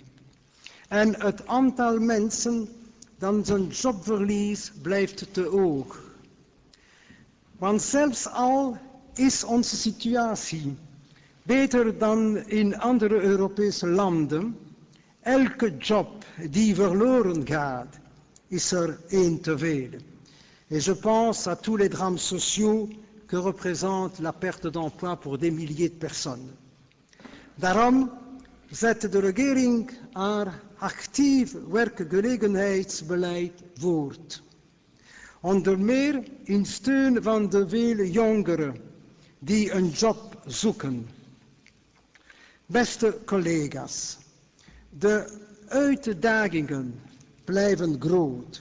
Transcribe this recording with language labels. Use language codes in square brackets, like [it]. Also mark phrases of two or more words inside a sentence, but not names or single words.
[nl] En het aantal mensen dat zijn jobverlies blijft te hoog. Want zelfs al is onze situatie beter dan in andere Europese landen, elke job die verloren gaat, is er één te veel. [fr] Et je pense à tous les drames sociaux que représente la perte d'emploi pour des milliers de personnes. [nl] Daarom zet de regering haar actief werkgelegenheidsbeleid voort. Onder meer in steun van de vele jongeren die een job zoeken. Beste collega's, de uitdagingen blijven groot.